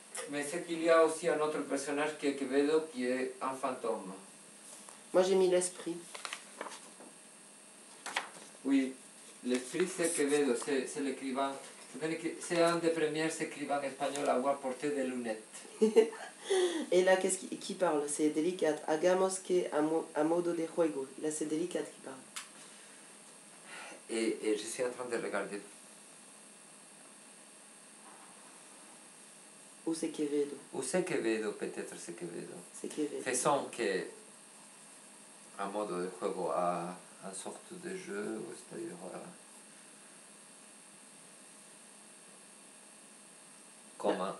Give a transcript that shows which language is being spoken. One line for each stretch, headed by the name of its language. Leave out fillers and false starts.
French: Mais c'est qu'il y a aussi un autre personnage qui est Quevedo, qui est un fantôme. Moi, j'ai mis l'esprit. Oui, l'esprit, c'est Quevedo, c'est l'écrivain C'est un des premiers écrivains espagnols à avoir porté des lunettes. Et là, qui parle? C'est Delicat.
Spanish: Hagamos que a modo de juego.
French: Là, c'est Delicat qui parle. Et je suis en train de regarder. Ou c'est Quevedo? Ou c'est Quevedo, peut-être c'est Quevedo. C'est Quevedo. Faisons que
Spanish: a modo de juego
French: a une sorte de jeu, c'est-à-dire comment.